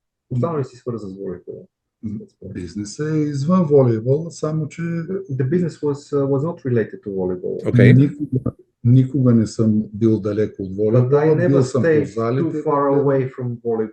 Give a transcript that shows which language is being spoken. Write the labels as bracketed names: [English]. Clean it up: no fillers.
[Bulgarian] Останали си свързан с волейбол. Бизнес е извън волейбол, само че [English] the business was not related to volleyball. Okay. [Bulgarian] Никога не съм бил далеко от волейбол. [English] But I never stayed too far away from volleyball.